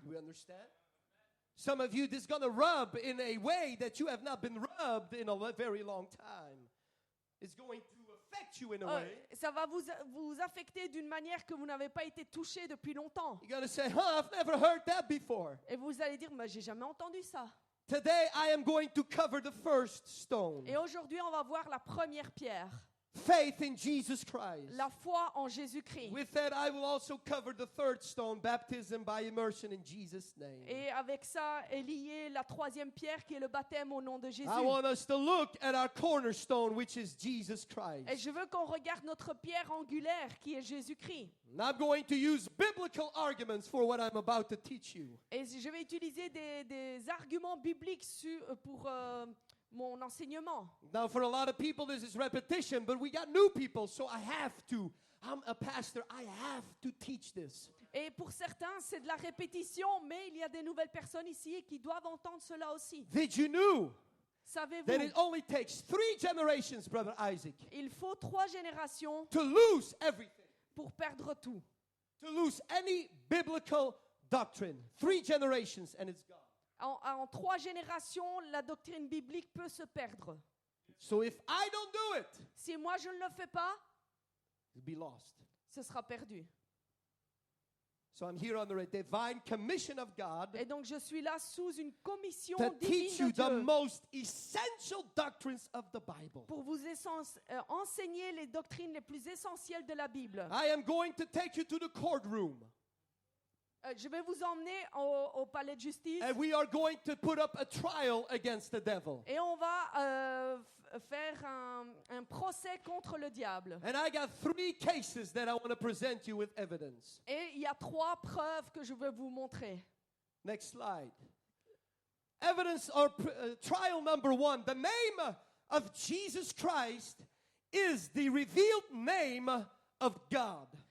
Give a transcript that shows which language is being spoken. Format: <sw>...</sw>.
<en>Do we understand? Some of you, this is going to rub in a way that you have not been rubbed in a very long time. It's going to affect you in a way.</en> <fr>Ça va vous affecter d'une manière que vous n'avez pas été touché depuis longtemps.</fr> <en>You're going to say, I've never heard that before.</en> <fr>Et vous allez dire, mais j'ai jamais entendu ça.</fr> <en>Today, I am going to cover the first stone.</en> <fr>Et aujourd'hui, on va voir la première pierre.</fr> <en>faith in Jesus Christ.</en> <fr>La foi en Jésus-Christ.</fr> <en>With that, I will also cover the third stone, baptism by immersion in Jesus' name.</en> <fr>Et avec ça est liée la troisième pierre qui est le baptême au nom de Jésus.</fr> <en>I want us to look at our cornerstone, which is Jesus Christ.</en> <fr>Et je veux qu'on regarde notre pierre angulaire qui est Jésus-Christ.</fr> <en>And I'm going to use biblical arguments for what I'm about to teach you.</en> <fr>Et je vais utiliser des arguments bibliques pour mon enseignement.</fr> <en>Now, for a lot of people, this is repetition, but we got new people, so I have to. I'm a pastor. I have to teach this.</en> <fr>Et pour certains, c'est de la répétition, mais il y a des nouvelles personnes ici qui doivent entendre cela aussi.</fr> <en>Did you know that</en> <fr>Savez-vous,</fr> <en>it only takes 3 generations, Brother Isaac,</en> <fr>il faut 3 générations</fr> <en>to lose everything,</en> <fr>pour perdre tout.</fr> <en>to lose any biblical doctrine? 3 generations and it's gone.</en> <fr>En 3 générations, la doctrine biblique peut se perdre.</fr> <en>So if I don't do it,</en> <fr>Si moi je ne le fais pas,</fr> <en>it'll be lost.</en> <fr>ce sera perdu.</fr> <en>So I'm here under a divine commission of God</en> <fr>Et donc je suis là sous une commission</fr> <en>to teach you</en> <fr>divine de</fr> <en>the</en> <fr>Dieu</fr> <en>most essential doctrines of the Bible.</en> <fr>pour vous enseigner les doctrines les plus essentielles de la Bible.</fr> <en>I am going to take you to the courtroom,</en> <fr>Je vais vous emmener au palais de justice</fr> <en>and we are going to put up a trial against the devil.</en> <fr>et on va faire un procès contre le diable.</fr> <en>And I got 3 cases that I want to present you with evidence.</en> <fr>Et il y a 3 preuves que je veux vous montrer.</fr> <en>Next slide. Evidence or trial number 1. The name of Jesus Christ is the revealed name of God.</en>